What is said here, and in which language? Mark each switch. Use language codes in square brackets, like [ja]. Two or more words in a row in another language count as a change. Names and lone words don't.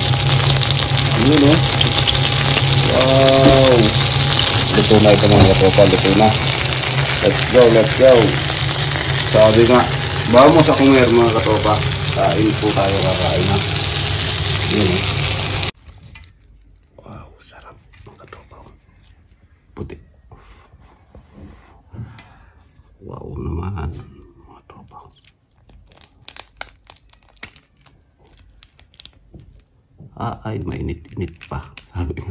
[tl] Yun oh. Wow. Luto na ito mga katropa. Luto na. [en] Let's go, let's go. [tl] Sabi nga, [es] vamos a comer [tl] mga katropa. Kain po tayo, kakain na. Yan eh. Wow, sarap mga tropa. Puti. Wow naman mga tropa. Ay mainit-init pa. Sabi nga.